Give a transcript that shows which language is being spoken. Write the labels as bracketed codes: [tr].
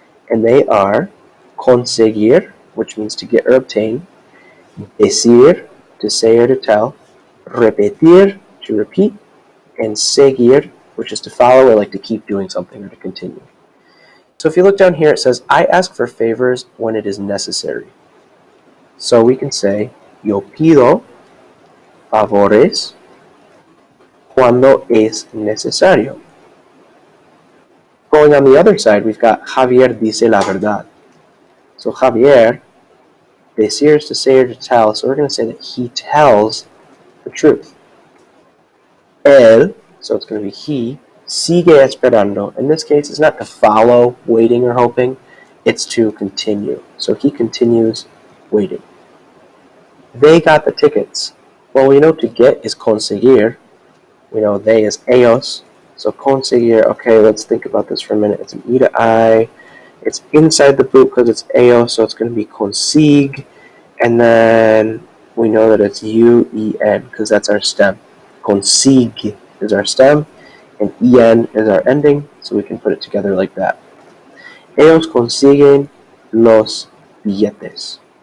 [en] And they are conseguir, which means to get or obtain, decir, to say or to tell, repetir, to repeat, and seguir, which is to follow or like to keep doing something or to continue. So if you look down here, it says, I ask for favors when it is necessary. So we can say, [es] yo pido favores cuando es necesario. [en] Going on the other side, we've got Javier [es] dice la verdad. [en] So Javier, decir is to say or to tell, so we're going to say that he tells the truth. Él, so it's going to be he, [es] sigue esperando. [en] In this case, it's not to follow, waiting or hoping, it's to continue. So he continues waiting. They got the tickets. Well, we know to get is conseguir. We know they is ellos. So conseguir, okay, let's think about this for a minute. It's an E to I. It's inside the boot because it's ellos, so it's going to be consigue. And then we know that it's U-E-N because that's our stem. Consigue is our stem, and en is our ending, so we can put it together like that. [es] Ellos consiguen los billetes.